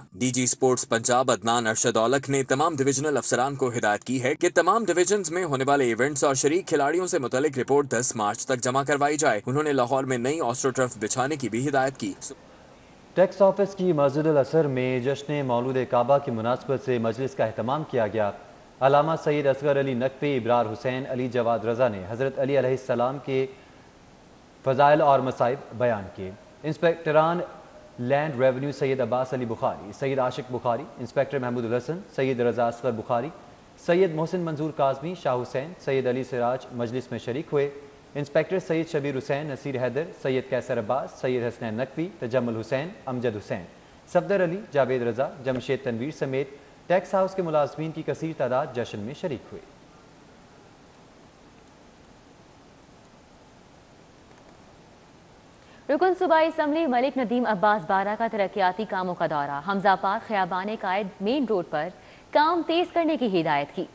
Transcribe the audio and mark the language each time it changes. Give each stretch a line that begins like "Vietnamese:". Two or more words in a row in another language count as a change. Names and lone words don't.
Urdu: DG سپورٹس پنجاب عدنان ارشد اولکھ نے تمام ڈویژنل افسران کو ہدایت کی ہے کہ تمام ڈویژنز میں ہونے والے ایونٹس اور شریک کھلاڑیوں سے متعلق رپورٹ 10 مارچ تک جمع کروائی جائے. انہوں نے لاہور میں نئی آسٹروٹرف بچھانے کی بھی ہدایت کی.
English: tax office
Urdu: کی مسجد العصر میں جشن مولود کعبہ کی مناسبت سے مجلس کا اہتمام کیا گیا. علامہ سید اصغر علی نقوی، ابرار حسین، علی جواد رضا نے حضرت علی علیہ السلام کے فضائل اور مصائب بیان کیے. انسپکٹران
English: land revenue
Urdu: سید عباس علی بخاری، سید عاشق بخاری، انسپکٹر محمود حسن، سید رضا اصغر بخاری، سید محسن منظور کاظمی، شاہ حسین، سید علی سراج مجلس میں شریک ہوئے. انسپکٹر سید شبیر حسین، نصیر حیدر، سید قیصر عباس، سید حسنین نقوی، تجمل حسین، امجد حسین، صفدر علی، جاوید رضا، جمشید تنویر سمیت
English: tax house
Urdu: کے ملازمین کی کثیر تعداد جشن میں شریک ہوئے. رکن صوبائی اسمبلی ملک ندیم عباس بارا کا ترقیاتی کاموں کا دورہ. حمزہ پارک خیابان قائد مین روڈ پر کام تیز کرنے کی ہدایت کی.